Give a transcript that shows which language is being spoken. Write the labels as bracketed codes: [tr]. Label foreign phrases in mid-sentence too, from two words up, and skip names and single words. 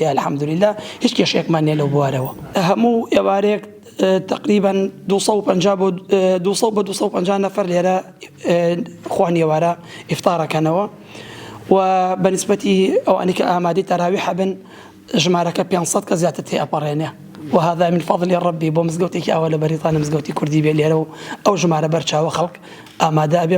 [ckb] الحەمدولیلا هیچ کێشەیەکمان نیە لەو بوارەوە. هەموو ئێوارێک تقریبا 250 بۆ 250 نەفەر لێرە خوانی ئێوارە ئیفتارەکەنەوە و بەنسبەتی ئەوانی کە ئامادەی تەراویح بن ژمارەکە 500 کە زیاتر تێئەپەڕێنێ [ar] وهذا من فضل ربي [ckb] بۆ مزگەوتێکی ئەوە لە بەریتانیا مزگەوتی کوردی بێ لێرە و ئەو ژمارە بەرچاوە خەڵک ئامادە ئەبێ.